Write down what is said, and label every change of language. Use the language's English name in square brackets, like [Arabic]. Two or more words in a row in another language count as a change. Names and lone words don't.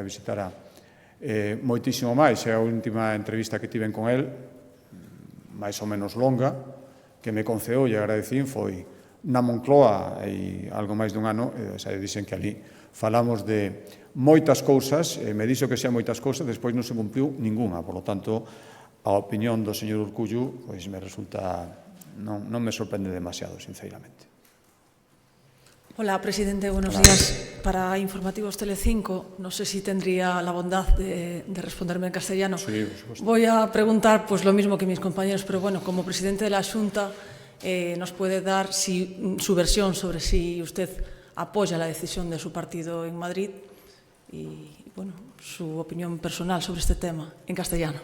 [Galician] a visitara moitísimo máis, é a última entrevista que tiven con el, máis ou menos longa, que me concedeu e agradecín foi na Moncloa e algo máis dun ano, e dixen que ali falamos de moitas cousas, me dixo que xa moitas cousas, despois non se cumpliu ninguna, [Spanish] por lo tanto, [Galician] a opinión do señor Urcullu pois me resulta, non me sorprende demasiado, sinceramente. [Spanish] Hola, presidente, buenos días. Para Informativos Telecinco, no sé si tendría la bondad de responderme en castellano. Sí, por supuesto. Voy a preguntar pues lo mismo que mis compañeros, pero bueno, como presidente de la Xunta, nos puede dar su versión sobre si usted apoya la decisión de su partido en Madrid y, bueno, su opinión personal sobre este tema en castellano.